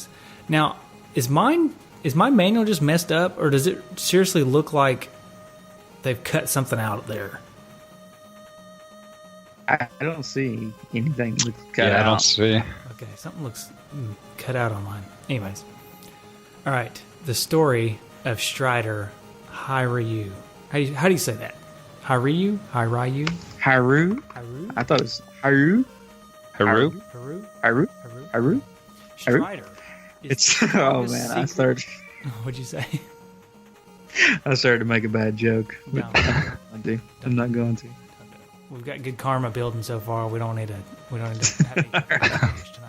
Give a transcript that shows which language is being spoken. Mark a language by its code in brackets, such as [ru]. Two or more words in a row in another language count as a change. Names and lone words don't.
[en] Now, is my manual just messed up, or does it seriously look like they've cut something out there? I don't see anything that's cut I don't out. see. Okay, something looks cut out on mine. Anyways. All right, the story of Strider Hiryu. How do you say that? Hiryu? Hiryu? Haru? Haru? I thought it was Haru. Haru? Haru? Haru? Haru? Haru? Strider. is It's the oh strongest man, I secret- started What'd you say? to make a bad joke. But No. I'm not going to. We've got good karma building so far. We don't need to have any failures tonight.